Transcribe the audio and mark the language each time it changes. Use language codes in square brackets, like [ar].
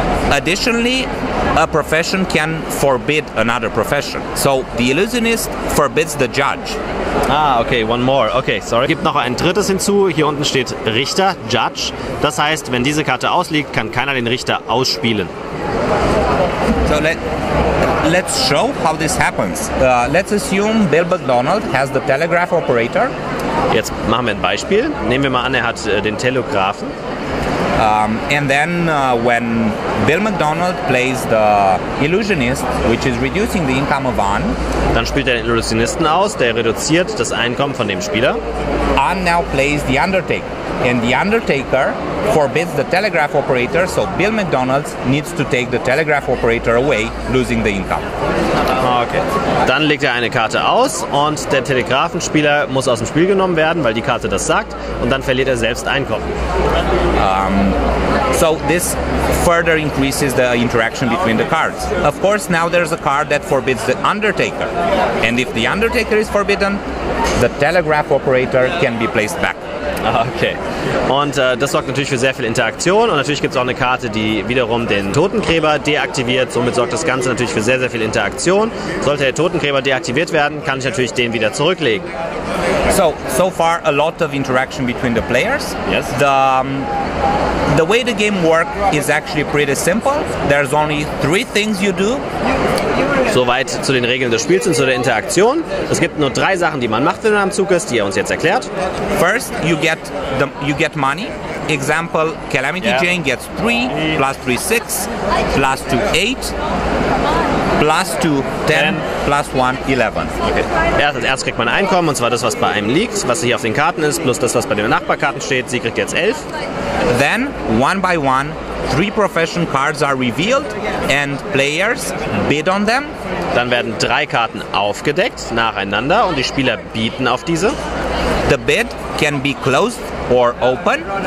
[en] Additionally, a profession can forbid another profession. So the illusionist forbids the judge. Ah, okay, one more. [de] Okay, sorry. Es gibt noch ein drittes hinzu. Hier unten steht Richter, Judge. Das heißt, wenn diese Karte ausliegt, kann keiner den Richter ausspielen. [en] So let's show how this happens. Let's assume Bill McDonald has the telegraph operator. [de] Jetzt machen wir ein Beispiel. Nehmen wir mal an, er hat den Telegraphen. [en] And then when Bill McDonald plays the illusionist, which is reducing the income of An, [de] dann spielt er den Illusionisten aus, der reduziert das Einkommen von dem Spieler. [en] An now plays the Undertaker, and the Undertaker forbids the telegraph operator, so Bill McDonald needs to take the telegraph operator away, losing the income. Okay. [de] Dann legt er eine Karte aus und der Telegraphenspieler muss aus dem Spiel genommen werden, weil die Karte das sagt, und dann verliert er selbst Einkommen. [en] So this further increases the interaction between the cards. Of course, now there's a card that forbids the Undertaker, and if the Undertaker is forbidden, the telegraph operator can be placed back. Okay. [de] Und das sorgt natürlich für sehr viel Interaktion, und natürlich gibt es auch eine Karte, die wiederum den Totengräber deaktiviert. Somit sorgt das Ganze natürlich für sehr, sehr viel Interaktion. Sollte der Totengräber deaktiviert werden, kann ich natürlich den wieder zurücklegen. [en] So far a lot of interaction between the players. Yes. The way the game works is actually pretty simple. There's only 3 things you do. [de] Soweit zu den Regeln des Spiels und zu der Interaktion. Es gibt nur 3 Sachen, die man macht, wenn man am Zug ist, die er uns jetzt erklärt. [en] First, you get money. Example, Calamity Jane gets 3, plus 3, 6, plus 2, 8, plus 2, 10, plus 1, 11. Okay. [de] Als erstes kriegt man Einkommen, und zwar das, was bei einem liegt, was hier auf den Karten ist, plus das, was bei den Nachbarkarten steht. Sie kriegt jetzt 11. [en] Then, one by one, 3 profession cards are revealed and players bid on them. [de] Dann werden 3 Karten aufgedeckt nacheinander und die Spieler bieten auf diese. [en] The bid can be closed or open.